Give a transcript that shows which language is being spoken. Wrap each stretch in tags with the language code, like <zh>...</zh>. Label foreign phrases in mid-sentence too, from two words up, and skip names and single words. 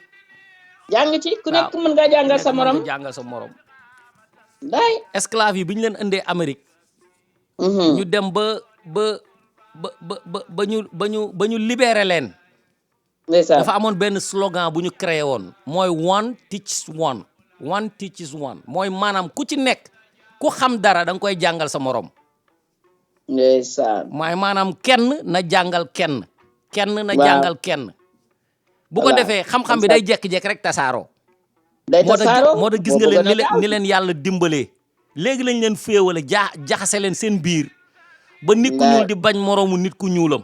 <wo>ku nekk mën ngaa jàngal sa morom day esclave yi bi ñu leen indee Amérique ñu dem ba ñu libéré leen ndeysaan dafa amoon benn slogan bu ñu créé woon mooy</wo> <en>one teaches one one teaches one</en> <wo>mooy maanaam ku ci nekk ku xam dara da nga koy jàngal sa morom ndeysaan mooy maanaam kenn na jàngal kenn kenn na Waaw. jàngal kenn bu ko Voilà. defee xam-xam bi day jekki-jekki rek tasaaroo day tasaaroo moo tax gis nga leen ni leen yàlla dimbalee léegi lañ leen féewale jaxase leen seen biir ba nit ku ñuul di bañ moroomu nit ku ñuulam</wo>